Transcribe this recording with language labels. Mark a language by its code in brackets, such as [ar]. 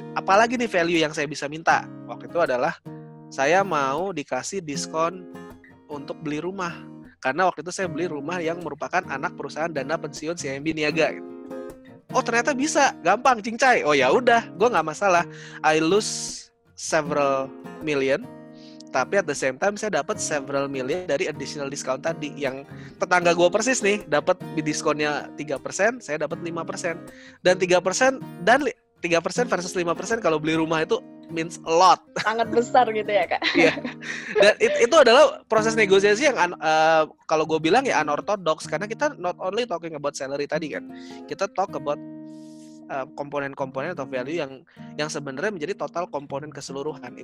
[id] Apalagi nih value yang saya bisa minta waktu itu adalah saya mau dikasih diskon untuk beli rumah. Karena waktu itu saya beli rumah yang merupakan anak perusahaan dana pensiun CIMB Niaga gitu. Oh ternyata bisa, gampang, cincai. Oh ya udah, gue nggak masalah. [en] I lose several million, [id] tapi [en] at the same time [id] saya dapat [en] several million [id] dari [en] additional discount [id] tadi. Yang tetangga gue persis nih, dapat diskonnya 3%, saya dapat 5%. Dan 3% dan 3% versus 5% kalau beli rumah itu [en] means a lot. [id] Sangat besar gitu ya Kak. Iya. Dan itu adalah proses negosiasi yang kalau gue bilang ya unorthodox, karena kita [en] not only talking about salary [id] tadi kan, kita [en] talk about [id] komponen-komponen atau value yang sebenarnya menjadi total komponen keseluruhan.